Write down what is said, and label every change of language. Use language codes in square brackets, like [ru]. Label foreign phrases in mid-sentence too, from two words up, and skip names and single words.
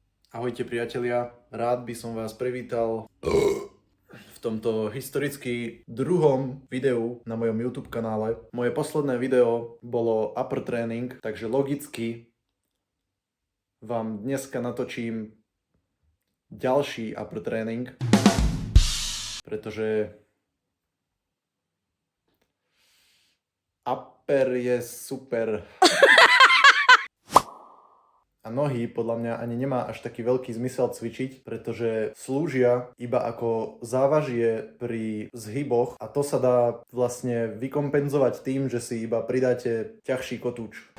[sk] Ahojte priatelia, rád by som vás privítal v tomto historicky druhom videu na mojom YouTube kanále. Moje posledné video bolo [en] upper training, [sk] takže logicky vám dneska natočím ďalší [en] upper training, [sk] pretože upper je super. A nohy podľa mňa ani nemá až taký veľký zmysel cvičiť, pretože slúžia iba ako závažie pri zhyboch a to sa dá vlastne vykompenzovať tým, že si iba pridáte ťažší kotúč.